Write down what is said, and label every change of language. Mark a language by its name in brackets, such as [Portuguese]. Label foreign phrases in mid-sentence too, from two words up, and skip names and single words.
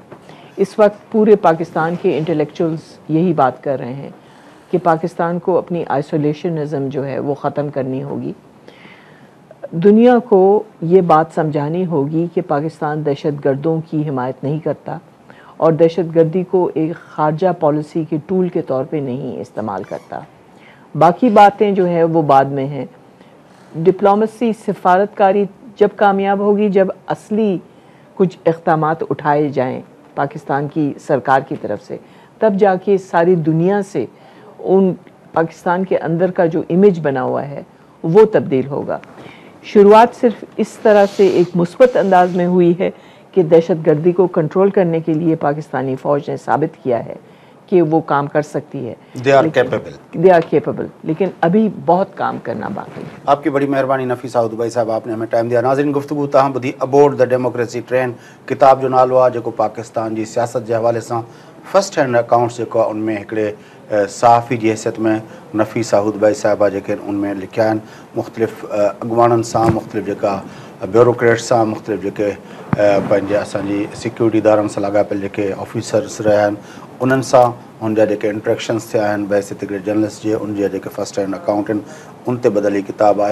[Urdu] اس وقت پورے پاکستان کے انٹلیکچوئلز یہی بات کر رہے ہیں کہ پاکستان کو اپنی آئسولیشنزم جو ہے وہ ختم کرنی ہوگی، دنیا کو یہ بات سمجھانی ہوگی کہ پاکستان دہشت گردوں کی حمایت نہیں کرتا، اور دہشت گردی کو ایک خارجہ پالیسی کے ٹول کے طور پہ نہیں استعمال کرتا۔ باقی باتیں جو ہے وہ بعد میں ہیں، ڈپلومیسی، سفارتکاری جب کامیاب ہوگی، جب اصلی کچھ اقدامات اٹھائے جائیں پاکستان کی سرکار کی طرف سے، تب جاکے ساری دنیا سے ان پاکستان کے اندر کا جو امیج بنا ہوا ہے وہ تبدیل ہوگا. شروعات صرف اس طرح سے ایک مثبت انداز میں ہوئی ہے کہ دہشتگردی کو کنٹرول کرنے کے لیے پاکستانی فوج نے ثابت کیا ہے کہ وہ کام کر سکتی ہے. [English] they are capable, [Urdu] لیکن ابھی بہت کام کرنا باقی ہے. آپکی بڑی مہربانی نفیسہ ادوبئی صاحب، آپنے ہمیں ٹائم دیا. [Sindhi] नाज़रीन, गुफ्तगू तव्हां ॿुधी अबोर्ड द डेमोक्रेसी ट्रेन किताब जो नालो आहे, जेको पाकिस्तान जी सियासत जे हवाले सां [English] first hand accounts [Sindhi] जेको आहे उनमें हिकिड़े सहाफ़ी जी हैसियत में नफीसा उदुबई साहिबा जेके उनमें लिखिया आहिनि, मुख़्तलिफ़ अॻुवाणनि सां, मुख़्तलिफ़ जेका ब्यूरोक्रेट्स सां, मुख़्तलिफ़ जेके पंहिंजे असांजी सिक्योरिटी इदारनि सां लाॻापियल जेके ऑफिसर्स रहिया आहिनि, उन्हनि सां हुन जा जेके इंट्रैक्शन्स थिया आहिनि बहसियत हिकिड़े जर्नलिस्ट जे, उन जा जेके [English] first hand account [Sindhi] आहिनि, उन ते बदली किताब आहे।